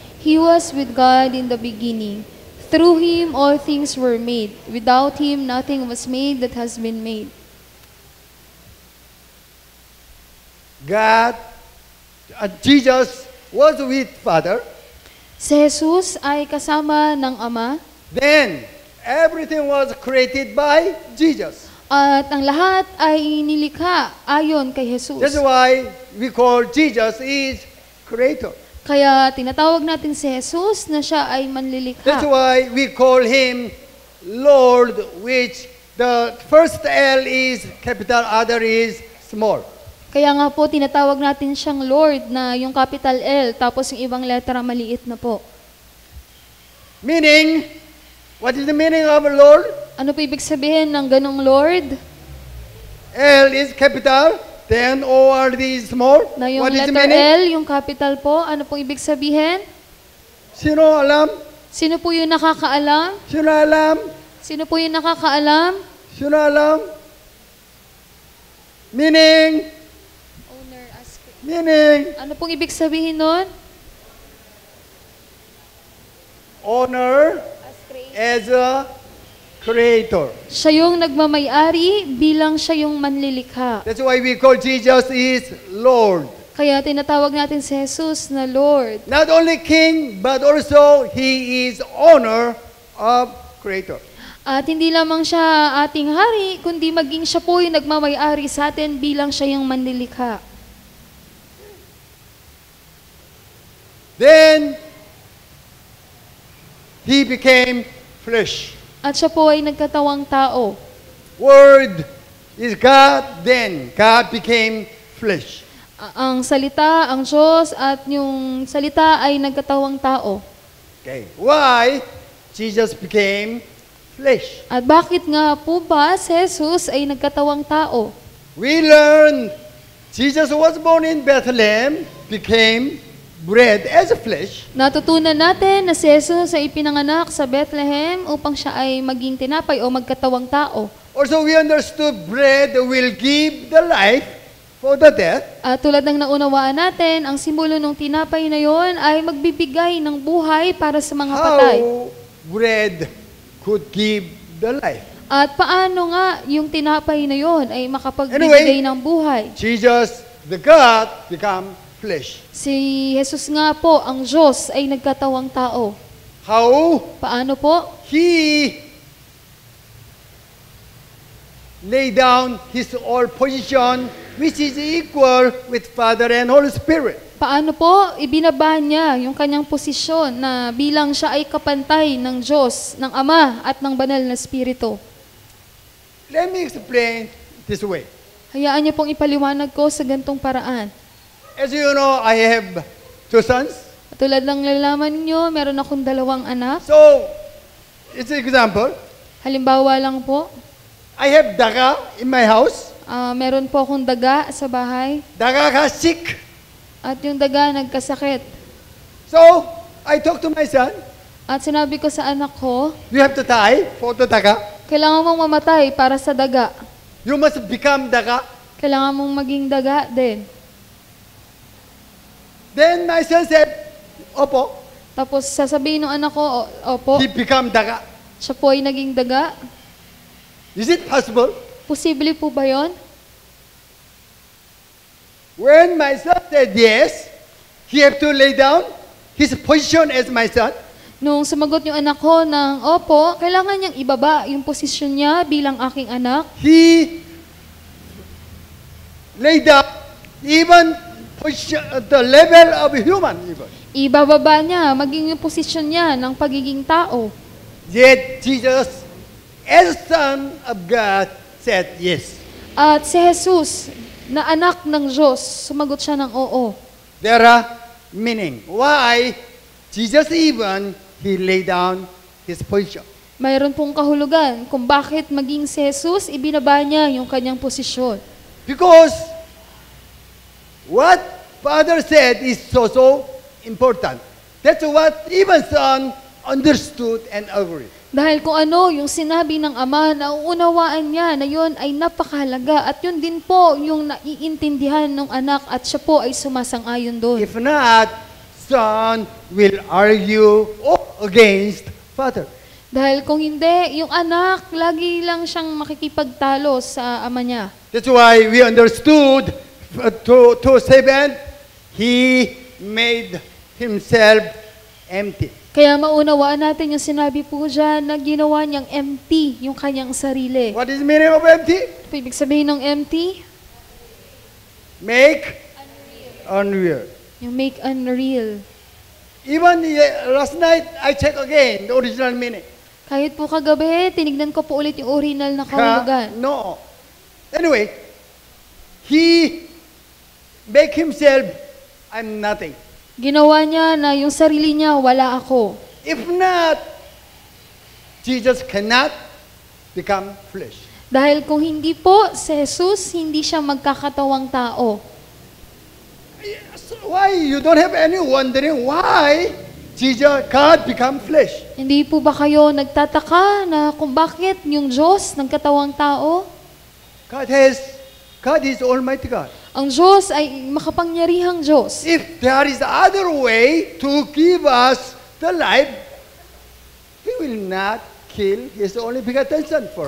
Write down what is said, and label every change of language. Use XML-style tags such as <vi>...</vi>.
<en>He was with God in the beginning. Through Him all things were made. Without Him nothing was made that has been made. God, Jesus was with Father,</en> <tl>Si Jesus ay kasama ng Ama</tl> <en>then everything was created by Jesus.</en> <tl>at ang lahat ay nilikha ayon kay</tl> <en>That's Jesus. why we call Jesus is creator.</en> <tl>Kaya tinatawag natin si Jesus na siya ay</tl> <en>That's</en> <tl>manlilikha.</tl> <en>why we call him Lord, which the first L is capital, other is small.</en> <tl>Kaya nga po tinatawag natin siyang Lord na yung capital L tapos yung ibang letra maliit na po.</tl> <en>Meaning, what is the meaning of Lord?</en> <tl>Ano po ibig sabihin ng ganong Lord?</tl> <en>L is capital, then O-R-D is small.</en> <tl>Na yung</tl> <en>What is the letter meaning?</en> <tl>L, yung capital po, ano pong ibig sabihin? Sino alam? Sino po yung nakakaalam? Sino alam? Sino po yung nakakaalam? Sino alam?</tl> <en>Meaning, Owner ask. meaning,</en> <tl>Ano pong ibig sabihin nun?</tl> <en>honor as a creator.</en> <tl>Siya yung nagmamayari bilang siya yung manlilikha.</tl> <en>That's why we call Jesus is Lord.</en> <tl>Kaya tinatawag natin si Jesus na Lord.</tl> <en>Not only king, but also he is honor of creator.</en> <tl>At hindi lamang siya ating hari, kundi maging siya po yung nagmamayari sa atin bilang siya yung manlilikha.</tl> <en>Then, he became flesh.</en> <tl>At siya po ay nagkatawang tao.</tl> <en>Word is God, then God became flesh.</en> <tl>Ang salita, ang Diyos, at yung salita ay nagkatawang tao.</tl> <en>Okay. Why Jesus became flesh?</en> <tl>At bakit nga po ba si Jesus ay nagkatawang tao?</tl> <en>We learn Jesus was born in Bethlehem, became bread as a flesh.</en> <tl>Natutunan natin na si Jesus ay ipinanganak sa Bethlehem upang siya ay maging tinapay o magkatawang tao.</tl> <en>Also, we understood bread will give the life for the death.</en> <tl>At tulad ng naunawaan natin, ang simbolo ng tinapay na yon ay magbibigay ng buhay para sa mga patay.</tl> <en>How bread could give the life?</en> <tl>At paano nga yung tinapay na yon ay makapagbibigay ng buhay?</tl> <en>Jesus, the God, become flesh.</en> <tl>Si Jesus nga po, ang Diyos, ay nagkatawang tao.</tl> <en>How?</en> <tl>Paano po?</tl> <en>He lay down his all position, which is equal with Father and Holy Spirit.</en> <tl>Paano po ibinaba niya yung kanyang posisyon na bilang siya ay kapantay ng Diyos, ng Ama at ng Banal na Espiritu?</tl> <en>Let me explain this way.</en> <tl>Hayaan niyo pong ipaliwanag ko sa gantong paraan.</tl> <en>As you know, I have two sons.</en> <tl>Tulad ng nalalaman niyo, meron akong 2 anak.</tl> <en>So, it's an example.</en> <tl>Halimbawa lang po,</tl> <en>I have daga in my house.</en> <tl>meron po akong daga sa bahay</tl> <en>Daga got sick.</en> <tl>at yung daga nagkasakit.</tl> <en>So, I talk to my son.</en> <tl>At sinabi ko sa anak ko,</tl> <en>You have to die for the daga.</en> <tl>kailangan mong mamatay para sa daga.</tl> <en>You must become daga.</en> <tl>Kailangan mong maging daga din.</tl> <en>Then my son said,</en> <tl>Opo. Tapos sasabihin ng anak ko, opo,</tl> <en>He become daga.</en> <tl>siya po ay naging daga.</tl> <en>Is it possible?</en> <tl>Posible po ba yon?</tl> <en>When my son said yes, he have to lay down his position as my son.</en> <tl>Nung sumagot yung anak ko ng opo, kailangan niyang ibaba yung posisyon niya bilang aking anak.</tl> <en>He laid down even position, the level of human even.</en> <tl>Ibababa niya, maging yung posisyon niya ng pagiging tao.</tl> <en>Yet Jesus, as Son of God, said yes.</en> <tl>At si Jesus, na anak ng Diyos, sumagot siya ng oo.</tl> <en>There are meaning. Why Jesus even he lay down his position.</en> <tl>Mayroon pong kahulugan kung bakit maging si Jesus, ibinaba niya yung kanyang posisyon.</tl> <en>Because what Father said is so important. That's what even Son understood and agreed.</en> <tl>Dahil kung ano yung sinabi ng Ama, nauunawaan niya na yun ay napakahalaga at yun din po yung naiintindihan ng anak at siya po ay sumasang-ayon doon.</tl> <en>If not, Son will argue against Father.</en> <tl>Dahil kung hindi, yung anak, lagi lang siyang makikipagtalo sa ama niya.</tl> <en>That's why we understood to 7, he made himself empty.</en> <tl>Kaya maunawaan natin yung sinabi po dyan na ginawa niyang empty yung kanyang sarili.</tl> <en>What is the meaning of empty?</en> <tl>Ano po ibig sabihin ng empty?</tl> <en>Make unreal. Yung make unreal. Even last night, I check again the original meaning.</en> <tl>Kahit po kagabi, tinignan ko po ulit yung original na kahulugan.</tl> <en>No. Anyway, he make himself, I'm nothing.</en> <tl>Ginawa niya na yung sarili niya, wala ako.</tl> <en>If not, Jesus cannot become flesh.</en> <tl>Dahil kung hindi po, si Jesus, hindi siya magkakatawang tao.</tl> <en>Why you don't have any wondering why Jesus, God become flesh?</en> <tl>Hindi po ba kayo nagtataka na kung bakit yung Diyos nagkatawang tao?</tl> <en>God is Almighty God.</en> <tl>Ang Diyos ay makapangyarihang Diyos.</tl> <en>If there is other way to give us the life, He will not kill His only begotten Son for</en>